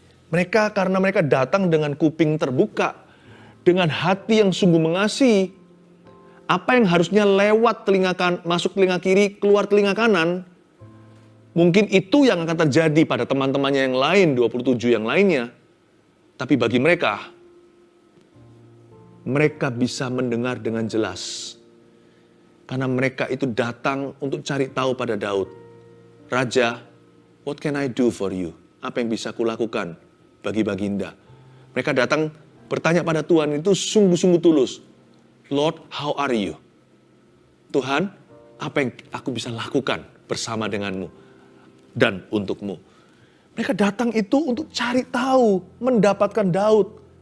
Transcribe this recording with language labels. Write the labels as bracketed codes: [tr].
[id] Mereka karena mereka datang dengan kuping terbuka, dengan hati yang sungguh mengasihi, apa yang harusnya lewat telinga masuk telinga kiri, keluar telinga kanan, mungkin itu yang akan terjadi pada teman-temannya yang lain, 27 yang lainnya. Tapi bagi mereka bisa mendengar dengan jelas. Karena mereka itu datang untuk cari tahu pada Daud. [en] Raja, what can I do for you? [id] Apa yang bisa kulakukan bagi Baginda? Mereka datang bertanya pada Tuhan itu sungguh-sungguh tulus. [en] Lord, how are you? [id] Tuhan, apa yang aku bisa lakukan bersama denganmu dan untukmu? Mereka datang itu untuk cari tahu, mendapatkan Daud.